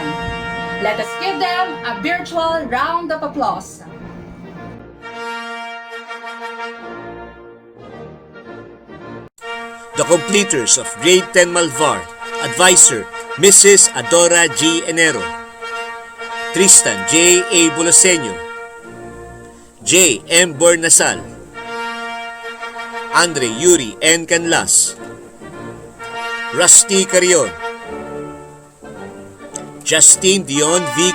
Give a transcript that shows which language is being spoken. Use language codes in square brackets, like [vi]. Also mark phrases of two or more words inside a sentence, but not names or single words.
[en] Let us give them a virtual round of applause. The completers of Grade 10 Malvar, Advisor Mrs. Adora G. Enero, Tristan J. A. Bulaseño, J. M. Bornasal, Andre Yuri N. Canlas, Rusty Carion, Justine Dion V.